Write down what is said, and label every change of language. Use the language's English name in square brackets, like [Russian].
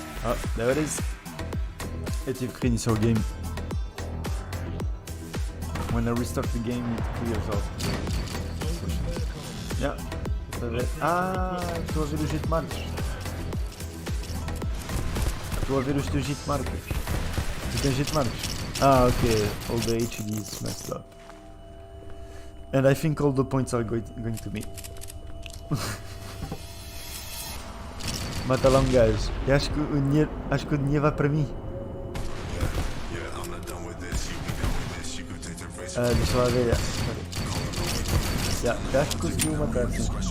[English] Oh, there it is. [Portuguese] Eu tive que reiniciar o game. [English] When I restart the game, it clears out. [Portuguese] Yeah. Estou a ver os hitmarks. Estou a ver os teus hitmarks. Tu tens hitmarks? [English] Okay. All the HD is messed up. And I think all the points are going to me. [Portuguese] Mata lá um gajo. Eu acho que o dinheiro vai para mim. Deixa lá ver. Eu acho que conseguiu matar, sim.